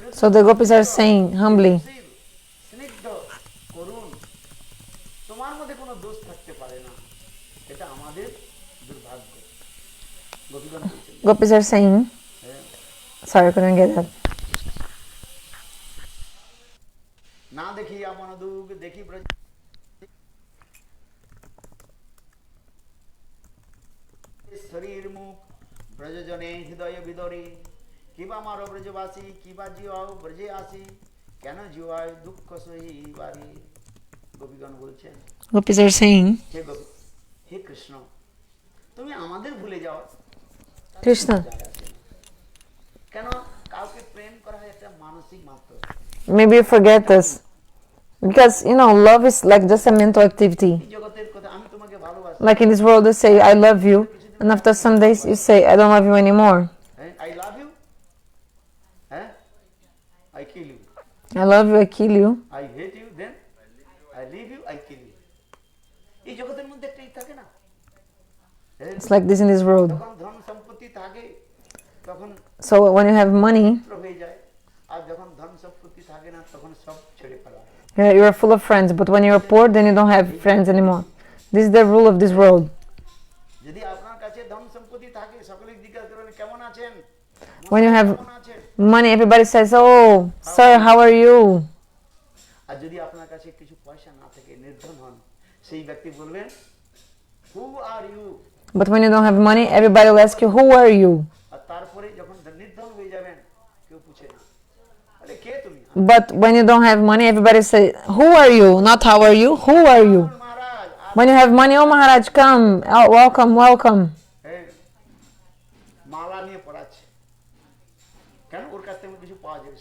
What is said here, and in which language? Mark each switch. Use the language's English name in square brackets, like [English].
[English] So the gopis are saying humbly, [Bangla] স্নিগ্ধ করুন, তোমার মধ্যে কোনো দোষ থাকতে পারে না, এটা আমাদের দুর্ভাগ্য। গোপীগণ বলছেন, [English] gopis are saying, sorry, I couldn't get that. [Bangla] না দেখি আপন দুঃখ দেখি শরীর মুখ ব্রজজনে হৃদয় বিদরে, কিবা মারো ব্রজবাসী কিবা জিয়াও ব্রজে আসি, কেন জিয়ায় দুঃখ সহিবারে। গোপীগণ বলছেন, [English] Gopis are saying, [Bangla] হে কৃষ্ণ, তুমি আমাদের ভুলে যাও। [English] Krishna, [Bangla] কেন কাউকে প্রেম করা হয় একটা মানসিক মাত্র। [English] maybe you forget us. Because, love is like just a mental activity. [Bangla] জগতের কথা আমি তোমাকে ভালোবাসি। [English] Like in this world, they say, I love you. And after some days, you say, I don't love you anymore. I love you. I kill you. I love you, I kill you. I hate you, then I leave you, I kill you. [Bangla] এই জগতের মধ্যে একটা থাকে না, [English] It's like this in this world. [Bangla] যখন ধন সম্পত্তি থাকে তখন [English] So when you have money, [Bangla] হয়ে যায়, আর যখন ধন সম্পত্তি থাকে না তখন সব ছেড়ে ফেলা। [English] you're full of friends. But when you're poor, then you don't have friends anymore. This is the rule of this world. [Bangla] যদি আপনার কাছে ধন সম্পত্তি থাকে, সকলে জিজ্ঞাসা করবেন কেমন আছেন। [English] When you have money, everybody says, oh, sir, how are you? [Bangla] আর যদি আপনার কাছে কিছু পয়সা না থাকে, নির্ধন হন, সেই ব্যক্তি বলবেন, [English] who are you? But when you don't have money, everybody will ask you, who are you? [Bangla] আর তারপরে যখন নির্ধন হয়ে যাবেন, কেউ পুছে না, আরে কে তুমি? [English] But when you don't have money, everybody say, who are you? Not how are you, who are you? [Bangla] Maharaj, [English] When you have money, oh Maharaj, come, oh, welcome, welcome. [Bangla] মালা নিয়ে পড়াচ্ছে, কেন ওর কাছ থেকে কিছু পাওয়া যাবে।